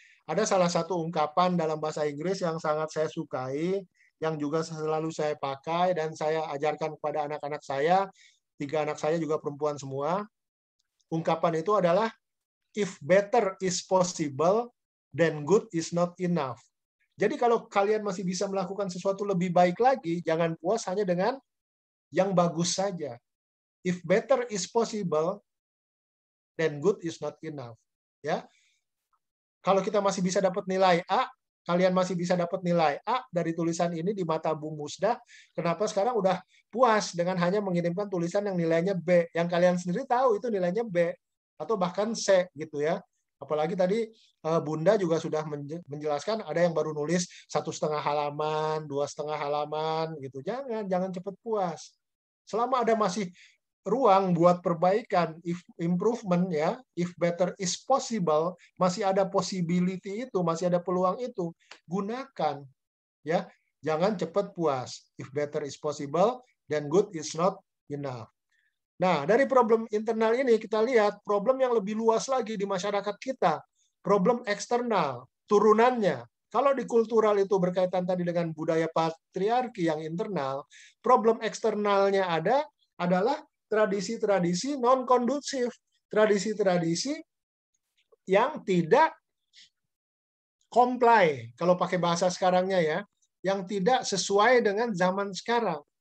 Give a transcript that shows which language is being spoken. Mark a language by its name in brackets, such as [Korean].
[Indonesian] Ada salah satu ungkapan dalam bahasa Inggris yang sangat saya sukai, yang juga selalu saya pakai dan saya ajarkan kepada anak-anak saya, 3 anak saya juga perempuan semua. Ungkapan itu adalah, [English] if better is possible, then good is not enough. [Indonesian] Jadi kalau kalian masih bisa melakukan sesuatu lebih baik lagi, jangan puas hanya dengan yang bagus saja. [English] If better is possible, then good is not enough. [Indonesian] Ya, kalau kita masih bisa dapat nilai A, kalian masih bisa dapat nilai A dari tulisan ini di mata Bu Musdah, kenapa sekarang udah puas dengan hanya mengirimkan tulisan yang nilainya B, yang kalian sendiri tahu itu nilainya B, atau bahkan C gitu ya. Apalagi tadi Bunda juga sudah menjelaskan ada yang baru nulis 1,5 halaman, 2,5 halaman gitu. Jangan cepat puas. Selama ada masih ruang buat perbaikan, if improvement ya, [English] if better is possible, [Indonesian] masih ada possibility itu, masih ada peluang itu, gunakan ya. Jangan cepat puas. [English] If better is possible, then good is not enough. [Indonesian] Nah, dari problem internal ini kita lihat problem yang lebih luas lagi di masyarakat kita, problem eksternal, turunannya. Kalau di kultural itu berkaitan tadi dengan budaya patriarki yang internal, problem eksternalnya adalah tradisi-tradisi non-kondusif, tradisi-tradisi yang tidak comply, kalau pakai bahasa sekarangnya ya, yang tidak sesuai dengan zaman sekarang.